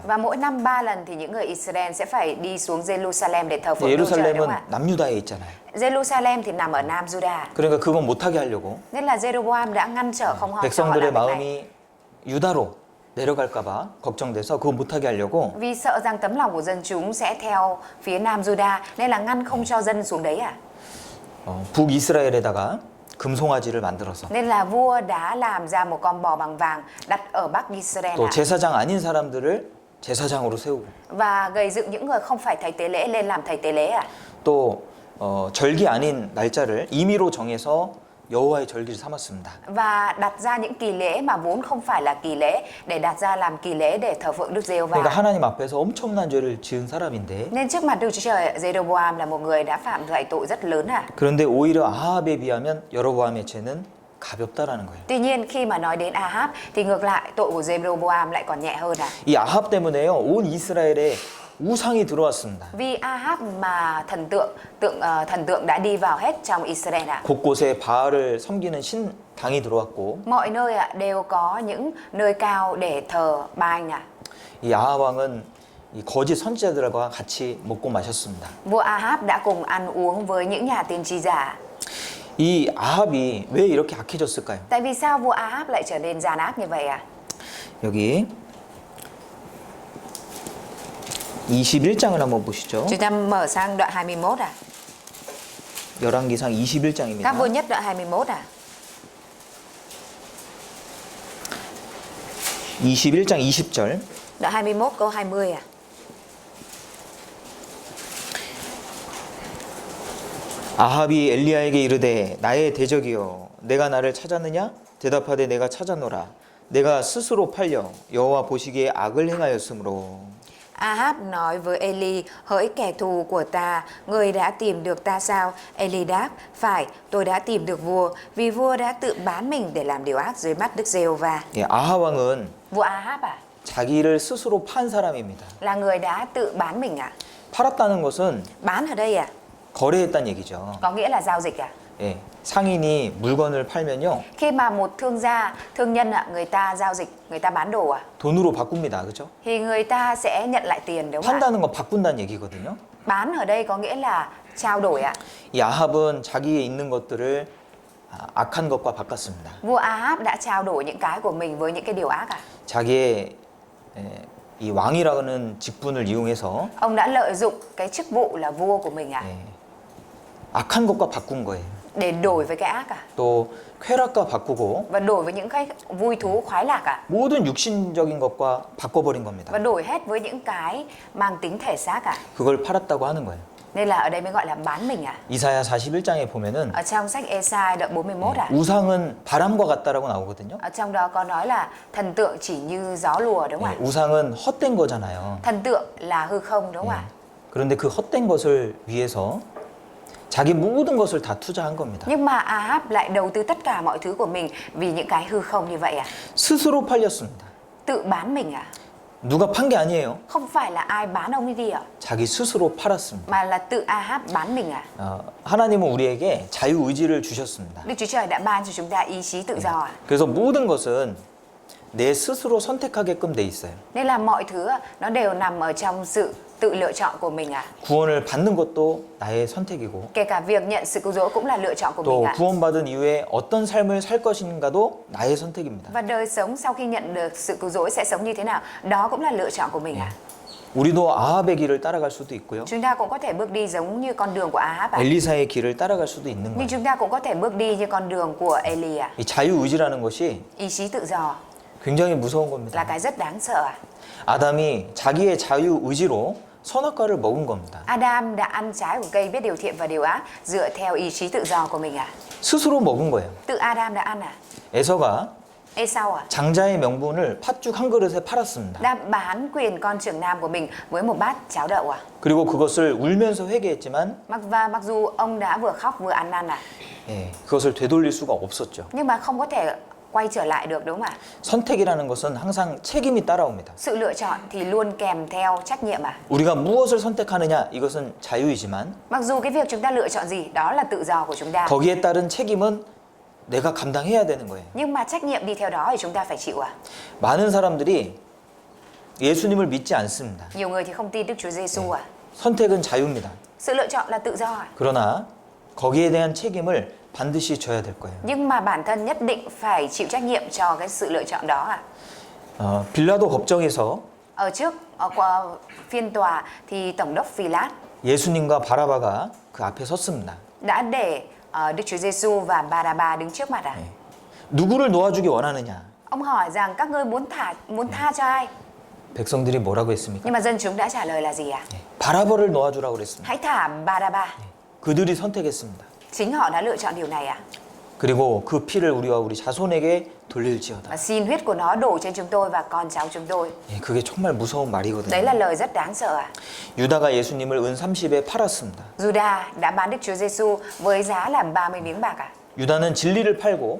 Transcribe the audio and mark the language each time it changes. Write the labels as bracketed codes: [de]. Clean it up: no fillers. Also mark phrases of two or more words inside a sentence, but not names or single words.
[vi] Và mỗi năm 3 lần thì những người Israel sẽ phải đi xuống Jerusalem để thờ phượng Đức Chúa Trời đúng [ko] 예루살렘은 [vi] không ạ? [ko] 남유다에 있잖아요. [vi] Jerusalem thì nằm ở Nam Juda. [ko] 그러니까 그건 못하게 하려고 [vi] Nên là Jeroboam đã ngăn trở không cho họ [ko] 백성들의 [vi] làm việc này. [ko] 마음이 유다로 내려갈까봐 걱정돼서 그거 못하게 하려고 [vi] Vì sợ rằng tấm lòng của dân chúng sẽ theo phía Nam Juda nên là ngăn không cho dân xuống đấy à. [ko] 북이스라엘에다가 금송아지를 만들어서 [vi] Nên là vua đã làm ra một con bò bằng vàng đặt ở Bắc Israel [ko] 또 [vi] ạ. [ko] 제사장 아닌 사람들을 제사장으로 세우고 [vi] Và gây dựng những người không phải thầy tế lễ lên làm thầy tế lễ ạ. [ko] 또 절기 아닌 날짜를 임의로 정해서 여호와의 절기를 삼았습니다. [vi] và đặt ra những kỳ lễ mà vốn không phải là kỳ lễ để đặt ra làm kỳ lễ để thờ phượng Đức [ko] 그러니까 [vi] Giê-hô-va. [ko] 하나님 앞에서 엄청난 죄를 지은 사람인데 [vi] Nên trước mặt Đức Chúa Trời, Jeroboam là một người đã phạm phải tội rất lớn à. [ko] 그런데 오히려 아합에 비하면 여로보암의 죄는 가볍다라는 거예요. [vi] Tuy nhiên khi mà nói đến Ahab thì ngược lại tội của Jeroboam lại còn nhẹ hơn à. [ko] 이 아합 때문에요 온 이스라엘에 우상이 들어왔습니다. [vi] Vì Ahab mà thần tượng đã đi vào hết trong Israel à. [ko] 곳곳에 바알을 섬기는 신당이 들어왔고 [vi] Mọi nơi đều có những nơi cao để thờ Baal à. [ko] 이 아합 왕은 이 거짓 선지자들과 같이 먹고 마셨습니다. [vi] Vua Ahab đã cùng ăn uống với những nhà tiên tri giả. [ko] 이 아합이 왜 이렇게 악해졌을까요? [vi] Tại vì sao vua Ahab lại trở nên gian ác như vậy à? [ko] 여기 21장을 한번 보시죠. [vi] Chúng ta mở sang đoạn 21 à? [ko] 열왕기상 [vi] Các [ko] 21장입니다. [vi] vua nhất đoạn 21 à? [ko] 21장 20절. [vi] Đoạn 21 câu 20 à? [ko] 아합이 엘리야에게 이르되 나의 대적이여 내가 나를 찾았느냐? 대답하되 내가 찾았노라. 내가 스스로 팔려 여호와 보시기에 악을 행하였으므로. [vi] Ahab nói với Eli, hỡi kẻ thù của ta, người đã tìm được ta sao? Eli đáp, phải, tôi đã tìm được vua, vì vua đã tự bán mình để làm điều ác dưới mắt Đức Giê-hô-va. [ko] 예, 아합 왕은 [vi] Vua Ahab à? [ko] 자기를 스스로 판 사람입니다. [vi] Là người đã tự bán mình à? [ko] 팔았다는 것은 [vi] Bán ở đây à? [ko] 거래했다는 얘기죠. [vi] Có nghĩa là giao dịch à? [ko] 예, 상인이 물건을 팔면요 [vi] Khi mà một thương nhân người ta giao dịch, người ta bán đồ à? [ko] 돈으로 바꿉니다. 그죠? [vi] Thì người ta sẽ nhận lại tiền đúng không ạ? [ko] 판다는 건 바꾼다는 얘기거든요. [vi] Bán ở đây có nghĩa là trao đổi ạ. [ko] 이 아합은 자기에 있는 것들을 악한 것과 바꿨습니다. [vi] Vua Ahab đã trao đổi những cái của mình với những cái điều ác à? [ko] 자기의 이 왕이라는 직분을 이용해서 [vi] Ông đã lợi dụng cái chức vụ là vua của mình à? [ko] 예, 악한 것과 바꾼 거예요. [vi] Để đổi với cái ác à? [ko] 또 쾌락과 바꾸고 [vi] Và đổi với những cái vui thú khoái lạc à? [ko] 모든 육신적인 것과 바꿔버린 겁니다. [vi] Và đổi hết với những cái mang tính thể xác à? [ko] 그걸 팔았다고 하는 거예요. [vi] Nên là ở đây mới gọi là bán mình à? [ko] 이사야 41장에 보면은 [vi] Ở trong sách Ê-sai đoạn 41 à? [ko] 우상은 바람과 같다라고 나오거든요. [vi] Ở trong đó có nói là thần tượng chỉ như gió lùa đúng không [ko] 예, [vi] ạ? [ko] 우상은 헛된 거잖아요. [vi] Thần tượng là hư không đúng không ạ? [ko] 그런데 그 헛된 것을 위해서 자기 모든 것을 다 투자한 겁니다. [vi] Nhưng mà Ahab lại đầu tư tất cả mọi thứ của mình vì những cái hư không như vậy à? [ko] 스스로 팔렸습니다. [vi] Tự bán mình à? [ko] 누가 판 게 아니에요. [vi] Không phải là ai bán ông ấy đi à? [ko] 자기 스스로 팔았습니다. [vi] Mà là tự Ahab bán mình à? [ko] 하나님은 우리에게 자유의지를 주셨습니다. [vi] Đức Chúa Trời đã ban cho chúng ta ý chí tự do à? [ko] 그래서 모든 것은 내 스스로 선택하게끔 돼 있어요. [vi] Nên là mọi thứ nó đều nằm ở trong sự tự lựa chọn của mình à? [ko] 구원을 받는 것도 나의 선택이고 [vi] Kể cả việc nhận sự cứu rỗi cũng là lựa chọn của mình [ko] 또 [vi] à? [ko] 구원받은 이후에 어떤 삶을 살 것인가도 나의 선택입니다. [vi] Và đời sống sau khi nhận được sự cứu rỗi sẽ sống như thế nào? Đó cũng là lựa chọn của mình à? [ko] 우리도 아합의 길을 따라갈 수도 있고요. [vi] Chúng ta cũng có thể bước đi giống như con đường của Ahab à? [ko] 엘리사의 길을 따라갈 수도 있는 [vi] Nhưng [ko] 거예요. [vi] chúng ta cũng có thể bước đi như con đường của Eli à? [ko] 이 자유의지라는 것이 [vi] Ý chí tự do [ko] 굉장히 무서운 [vi] là [ko] 겁니다. [vi] cái rất đáng sợ à? [ko] 아담이 자기의 자유의지로 선악과를 먹은 겁니다. [vi] Adam đã ăn trái của cây biết điều thiện và điều ác dựa theo ý chí tự do của mình à? [ko] 스스로 먹은 거예요. [vi] Tự Adam đã ăn à? [ko] 에서가 [vi] Esau à? [ko] 장자의 명분을 팥죽 한 그릇에 팔았습니다. [vi] Đã bán quyền con trưởng nam của mình với một bát cháo đậu à? [ko] 그리고 그것을 울면서 회개했지만 [vi] Mặc dù ông đã vừa khóc vừa ăn năn à? [ko] 예, 그것을 되돌릴 수가 없었죠. [vi] Nhưng mà không có thể quay trở lại được đúng không ạ? [ko] 선택이라는 것은 항상 책임이 따라옵니다. [vi] Sự lựa chọn thì luôn kèm theo trách nhiệm à? [ko] 우리가 무엇을 선택하느냐 이것은 자유이지만 [vi] Mặc dù cái việc chúng ta lựa chọn gì đó là tự do của chúng ta. [ko] 거기에 따른 책임은 내가 감당해야 되는 거예요. [vi] Nhưng mà trách nhiệm đi theo đó thì chúng ta phải chịu à? [ko] 많은 사람들이 예수님을 믿지 않습니다. [vi] Nhiều người thì không tin Đức Chúa Giêsu à? [ko] 선택은 자유입니다. [vi] Sự lựa chọn là tự do à? [ko] 그러나 거기에 대한 책임을 반드시 져야 될 거예요. [vi] Nhưng mà bản thân nhất định phải chịu trách nhiệm cho cái sự lựa chọn đó à? [ko] 빌라도 법정에서 [vi] Qua phiên tòa thì Tổng đốc Phi-lát [ko] 예수님과 바라바가 그 앞에 섰습니다. [vi] đã để Đức Chúa Giêsu và Ba-ra-ba đứng trước mặt à? [ko] 누구를 놓아주기 원하느냐? [vi] Ông hỏi rằng các ngươi muốn tha cho ai? [ko] 백성들이 뭐라고 했습니까? [vi] Nhưng mà dân chúng đã trả lời là gì à? [ko] 바라바를 놓아주라고 그랬습니다. [vi] Hãy thả Ba-ra-ba. [ko] 그들이 선택했습니다. [vi] Chính họ đã lựa chọn điều này à? [ko] 그리고 그 피를 우리와 우리 자손에게 돌릴지어다. [vi] Và xin huyết của nó đổ trên chúng tôi và con cháu chúng tôi. [ko] 예, 그게 정말 무서운 말이거든요. [vi] Đấy là lời rất đáng sợ ạ. [ko] 유다가 예수님을 은 30에 팔았습니다. [vi] Juda đã bán Đức Chúa Giêsu với giá là 30 miếng bạc ạ. [ko] 유다는 진리를 팔고